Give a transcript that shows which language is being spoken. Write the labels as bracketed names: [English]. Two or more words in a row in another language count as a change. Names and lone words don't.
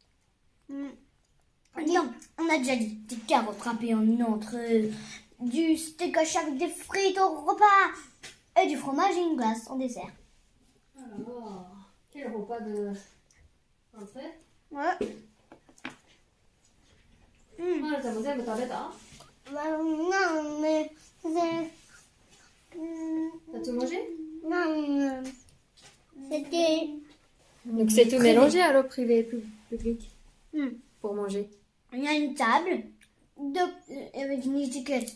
[French] Non, on a déjà dit des carottes râpées en entrée, du steak à chaque, des frites au repas et du fromage et une glace en dessert. Alors, quel repas de entrée? Ouais. [Japanese] まるちゃんも全部食べた? [French] Non, mais c'est... T'as tout mangé? Non, c'était... Donc c'est tout mélangé alors privé et public pour manger. Il y a une table avec une étiquette.